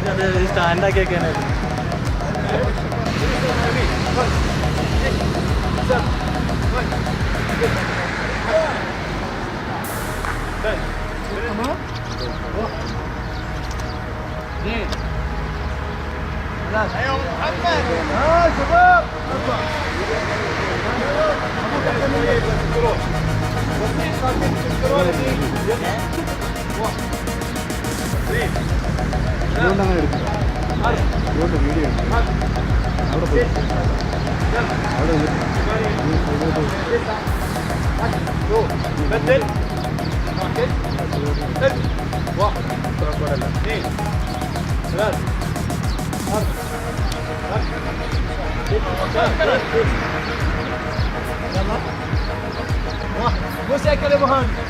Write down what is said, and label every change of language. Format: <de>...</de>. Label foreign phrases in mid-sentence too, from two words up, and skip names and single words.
<ar>تمام؟ اثنين ثلاثة ايوه محمد شباب</ar> <ml>അതുകൊണ്ടങ്ങനെ എടുക്കും അതുകൊണ്ട് വീഡിയോ അവിടെ പോയി അവിടെ</ml> <ar>بدل واحد اثنين ثلاثة 4 يلا واحد موسيقى يا ابو هاني</ar>